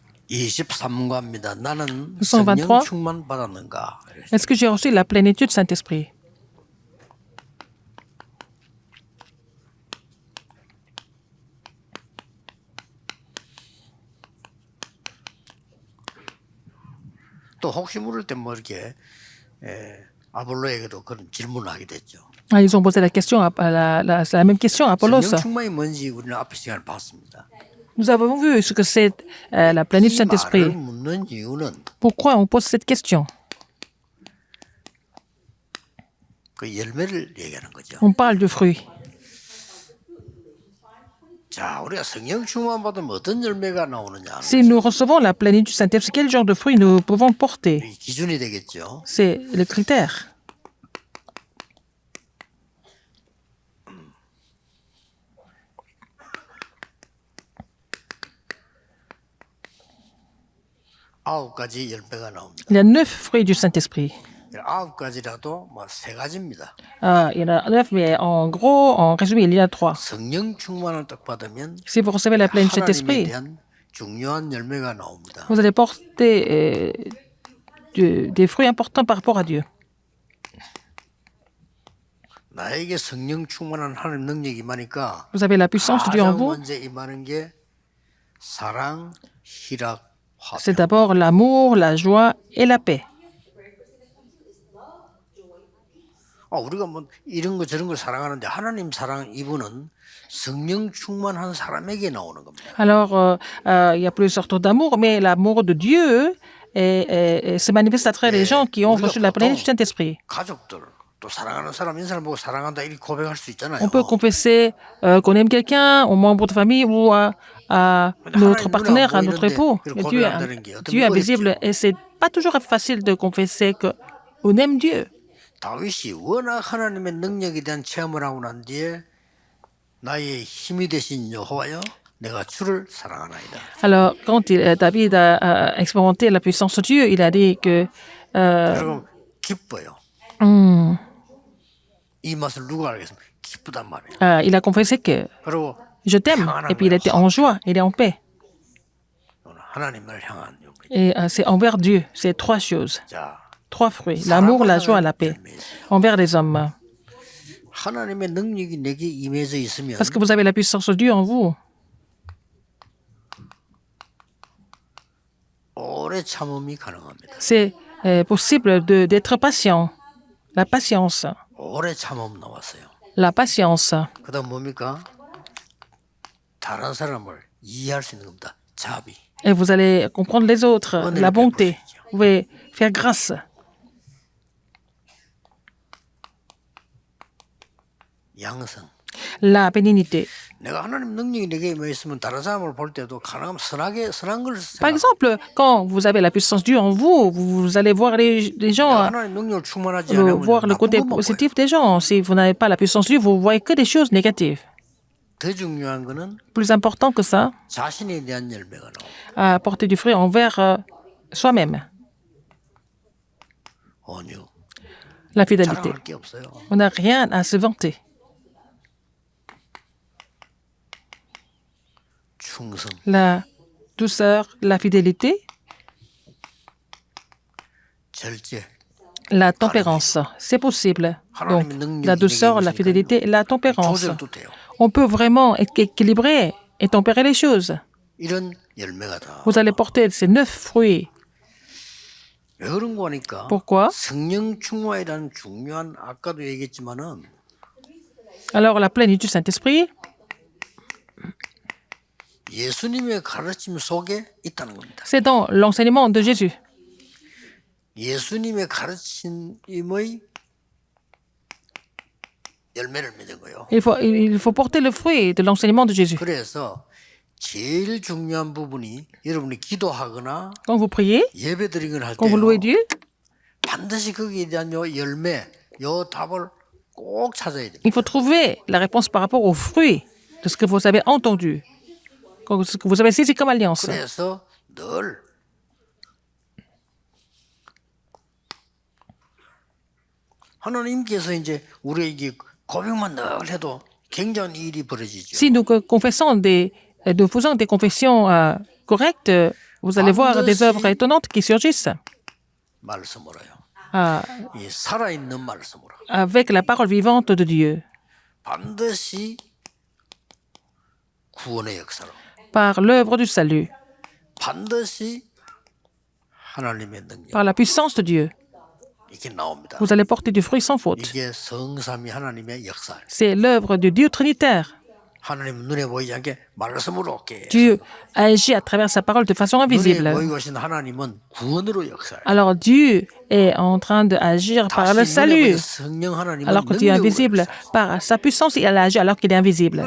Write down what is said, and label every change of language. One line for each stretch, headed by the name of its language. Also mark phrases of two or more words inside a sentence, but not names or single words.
Korean: 23과입니다. 나는 123. 성령 충만 받았는가?
French: Est-ce que j'ai reçu la plénitude du Saint-Esprit?
Korean: 또 혹시 물을 때 뭐 이렇게 아볼로에게도 그런 질문을 하게 됐죠.
French: Ah, ils ont posé la question, la même question à Apollos.
Korean: 성령 충만이 뭔지 우리는 앞에 시간에 봤습니다.
French: Nous avons vu ce que c'est la plénitude du
Korean: 이 말을
French: Saint-Esprit.
Korean: 묻는 이유는
French: Pourquoi on pose cette question?
Korean: 그 열매를 얘기하는 거죠.
French: On parle du fruit.
Korean: 자, 우리가 성령 충만 받으면 어떤 열매가 나오느냐?
French: Si nous recevons la plénitude du Saint-Esprit, quel genre de fruit nous pouvons porter?
Korean: 이 기준이 되겠죠.
French: C'est le critère.
Korean: 아홉 가지 열매가 나옵니다.
French: Il y a 9 fruits du Saint-Esprit.
Korean: 아홉 가지라도 뭐 세 가지입니다.
French: Il y en a 9, mais en gros, en résumé, il y en a 3.
Korean: 성령 충만을 딱 받으면
French: Si vous recevez la plénitude du
Korean: 하나님에
French: Saint-Esprit,
Korean: 대한 중요한 열매가 나옵니다.
French: vous allez porter des fruits importants par rapport à Dieu.
Korean: 나에게 성령 충만한 하나님 능력이 임하니까
French: Vous avez la puissance de Dieu en
Korean: 가장
French: vous.
Korean: 먼저 임하는 게 사랑, 희락,
French: C'est
Korean: 화평.
French: d'abord l'amour, la joie et la paix.
Korean: 우리가 뭐 이런 거 저런 걸 사랑하는데 하나님 사랑 이분은 성령 충만한 사람에게 나오는 겁니다.
French: Alors, il y a plusieurs sortes d'amour, mais l'amour de Dieu se manifeste à travers les gens qui ont reçu la plénitude du Saint-Esprit.
Korean: 가족들 또 사랑하는 사람 인사를 보고 사랑한다 이렇게 고백할 수 있잖아요.
French: On peut confesser qu'on aime quelqu'un, aux membres de famille ou à notre partenaire, à notre époux. Mais Dieu est invisible et c'est pas toujours facile de confesser qu'on aime Dieu.
Korean: 다윗이 워낙 하나님의 능력에 대한 체험을 하고 난 뒤에 나의 힘이 되신 여호와여 내가 주를 사랑하나이다.
French: Alors, quand David a expérimenté la puissance de Dieu, il a dit que
Korean: 여러분 기뻐요. 이 맛을 누가 알겠습니까? 기쁘단 말이에요.
French: il a confessé que
Korean: 그리고
French: je t'aime. Et puis il était en joie, il est en paix.
Korean: 하나님을 향한 용기.
French: Et c'est envers Dieu. C'est 3 choses.
Korean: 자,
French: 3 fruits. L'amour, la joie, la paix. Envers les hommes.
Korean: 하나님의 능력이 내게 임해져 있으면
French: Parce que vous avez la puissance de Dieu en vous.
Korean: 오래 참음이 가능합니다.
French: C'est possible d'être patient. La patience.
Korean: 오래 참음 나왔어요.
French: La patience.
Korean: 그다음 뭡니까? 다른 사람을 이해할 수 있는 겁니다. 자비.
French: Et vous allez comprendre les autres. La bonté. Vous pouvez faire grâce.
Korean: 양성.
French: La bénignité.
Korean: 내가 하나님 능력이 내게 임해 있으면 다른 사람을 볼 때도 가능하면 선한 걸
French: Par
Korean: 생각.
French: exemple, quand vous avez la puissance de Dieu en vous, vous allez voir les gens,
Korean: 하나님 능력을 충만하지 않으면
French: voir le côté
Korean: 나쁜 것만 보여요.
French: positif des gens. Si vous n'avez pas la puissance de Dieu, vous voyez que des choses négatives.
Korean: 더 중요한 거는
French: Plus important que ça,
Korean: 자신에 대한 열매가 나옵니다.
French: apporter du fruit envers soi-même.
Korean: 온유.
French: La fidélité.
Korean: 자랑할 게 없어요.
French: On n'a rien à se vanter.
Korean: 충성.
French: La douceur, la fidélité,
Korean: 절제.
French: la tempérance. C'est possible. Donc, la douceur, la fidélité et la tempérance.
Korean: 조절도 돼요.
French: On peut vraiment équilibrer et tempérer les choses.
Korean: 이런 열매가 다.
French: Vous allez porter ces 9 fruits.
Korean: 왜 그런 거니까?
French: Pourquoi?
Korean: 성령 충만이라는 중요한 아까도 얘기했지만은
French: Alors, la plénitude du Saint-Esprit,
Korean: 예수님의 가르침 속에 있다는 겁니다.
French: c'est dans l'enseignement de Jésus.
Korean: 예수님의 가르침의 열매를 맺은 거예요.
French: Il faut porter le fruit de l'enseignement de Jésus.
Korean: 그래서 제일 중요한 부분이 여러분이 기도하거나
French: Quand vous priez,
Korean: 예배드리거나 할
French: quand vous louez
Korean: 때요.
French: Dieu,
Korean: 반드시 거기에 대한 요 열매, 요 답을 꼭 찾아야 됩니다.
French: il faut trouver la réponse par rapport au fruit de ce que vous avez entendu, ce que vous avez saisi comme alliance.
Korean: 그래서 늘 하나님께서 이제 우리에게 고백만 늘 해도 굉장한 일이 벌어지죠.
French: Si nous confessons nous faisons des confessions correctes, vous allez voir des œuvres étonnantes qui surgissent
Korean: 말씀으로요. euh, 이 살아있는 말씀으로.
French: avec la parole vivante de Dieu,
Korean: 반드시 구원의 역사로.
French: par l'œuvre du salut,
Korean: 반드시 하나님의 능력.
French: par la puissance de Dieu.
Korean: 이게 나옵니다.
French: Vous allez porter du fruit sans faute.
Korean: 이게 성삼위 하나님의 역사.
French: C'est l'œuvre de Dieu trinitaire.
Korean: 하나님 눈에 보이지 않게 말씀으로 깨.
French: Dieu agit à travers sa parole de façon
Korean: 눈에
French: invisible.
Korean: 보이고 계신 하나님은 구원으로 역사해요.
French: Alors Dieu est en train d'agir par le
Korean: 다시 눈에 보이는
French: salut,
Korean: 성령 하나님은
French: alors que Dieu est
Korean: 능력으로
French: invisible.
Korean: 역사해요.
French: Par sa puissance, il agit alors qu'il est invisible.